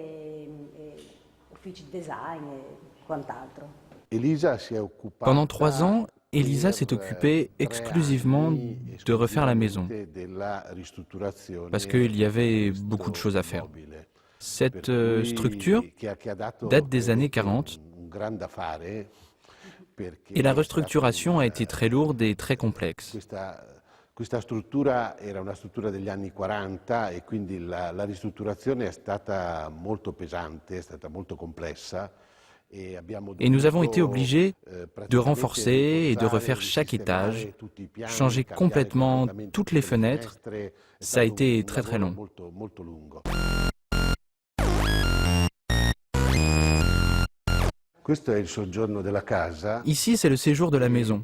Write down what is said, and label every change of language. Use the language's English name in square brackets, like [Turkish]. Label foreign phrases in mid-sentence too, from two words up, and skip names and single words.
[French] Pendant 3 ans, Elisa s'est occupée exclusivement de refaire la maison, parce qu'il y avait beaucoup de choses à faire. Cette structure date des années 40, et la restructuration a été très lourde et très complexe. [Italian] Questa struttura era una struttura degli anni 40 e quindi la ristrutturazione è stata molto pesante, è stata molto complessa. [French] Et nous avons été obligés de renforcer et de refaire chaque étage, changer complètement toutes les fenêtres. Ça a été très très long. Ici, c'est le séjour de la maison.